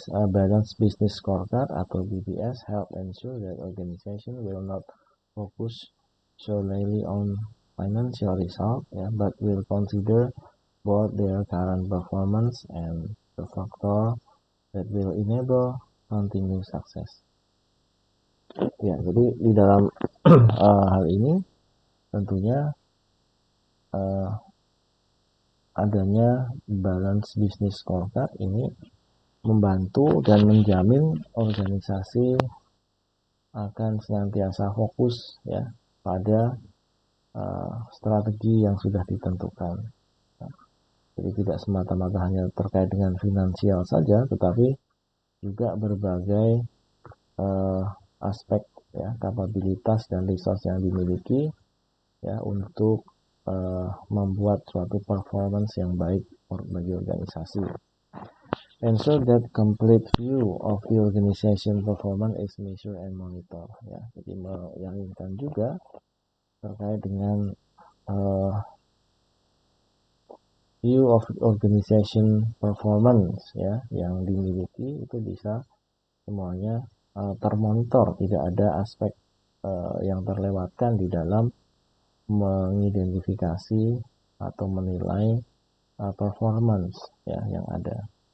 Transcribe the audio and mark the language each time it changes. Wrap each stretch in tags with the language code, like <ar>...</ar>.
<en>Balance business scorecard atau BBS help ensure that organization will not focus solely on financial result ya, but will consider both their current performance and the factor that will enable continued success.</en> <id>Ya, jadi di dalam hal ini tentunya adanya balance business scorecard ini membantu dan menjamin organisasi akan senantiasa fokus ya pada strategi yang sudah ditentukan. Jadi tidak semata-mata hanya terkait dengan finansial saja, tetapi juga berbagai aspek ya, kapabilitas dan resource yang dimiliki ya untuk membuat suatu performance yang baik bagi organisasi.</id> <en>Ensure that complete view of the organization performance is measured and monitor ya.</en> <id>Jadi meyakinkan juga terkait dengan</id> <en>view of organization performance</en> <id>ya yang dimiliki itu bisa semuanya termonitor, tidak ada aspek yang terlewatkan di dalam mengidentifikasi atau menilai performance ya yang ada.</id>